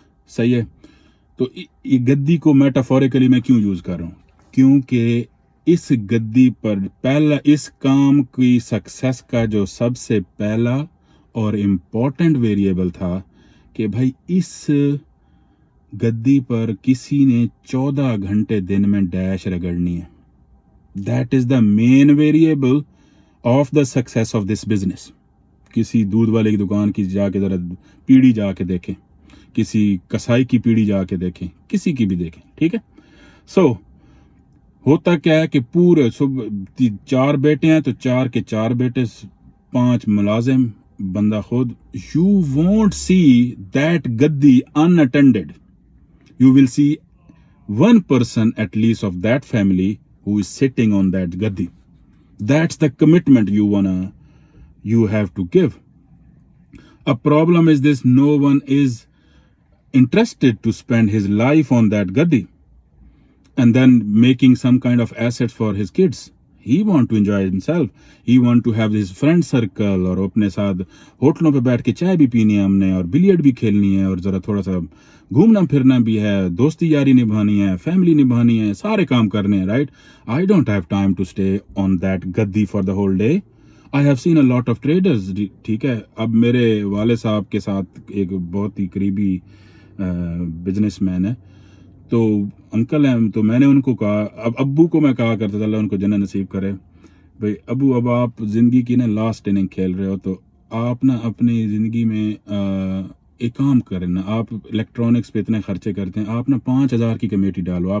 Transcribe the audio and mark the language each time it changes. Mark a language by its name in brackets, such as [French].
[Urdu] صحیح ہے؟ تو یہ گدی کو میٹافوریکلی میں کیوں یوز کر رہا ہوں؟ کیونکہ اس گدی پر پہلا، اس کام کی سکسیس کا جو سب سے پہلا اور امپورٹنٹ ویریبل تھا کہ بھائی اس گدی پر کسی نے 14 گھنٹے دن میں ڈیش رگڑنی ہے. [English] That is the main variable of the success of this business. [Urdu] کسی دودھ والے کی دکان کی جا کے ذرا پیڑھی جا کے دیکھیں، کسی کسائی کی پیڑھی جا کے دیکھیں، کسی کی بھی دیکھیں، ٹھیک ہے. سو ہوتا کیا ہے کہ پورے 4 بیٹے ہیں تو 4 کے 4 بیٹے، 5 ملازم، بندہ خود. [English] You won't see that gaddi unattended. You will see one person at least of that family who is sitting on that gaddi. That's the commitment you have to give. A problem is this: no one is interested to spend his life on that gaddi and then making some kind of assets for his kids. He want to enjoy himself. He want to have his friend circle, [Urdu] اور اپنے ساتھ ہوٹلوں پہ بیٹھ کے چائے بھی پینی ہے ہم نے، اور بلیئرڈ بھی کھیلنی ہے، اور ذرا تھوڑا سا گھومنا پھرنا بھی ہے، دوستی یاری نبھانی ہے، فیملی نبھانی ہے، سارے کام کرنے ہیں، right. [English] I don't have time to stay on that gaddi for the whole day. I have seen a lot of traders. [Urdu] ٹھیک ہے. اب میرے والد صاحب کے ساتھ ایک بہت ہی قریبی بزنس مین ہے، تو انکل ہیں، تو میں نے ان کو کہا، اب ابو کو میں کہا کرتا تھا، اللہ ان کو جنت نصیب کرے، بھائی ابو اب آپ زندگی کی نا لاسٹ اننگ کھیل رہے ہو، تو آپ نا اپنی زندگی میں ایک کام کریں نا، آپ الیکٹرانکس پہ اتنے خرچے کرتے ہیں، آپ نا 5,000 کی کمیٹی ڈالو.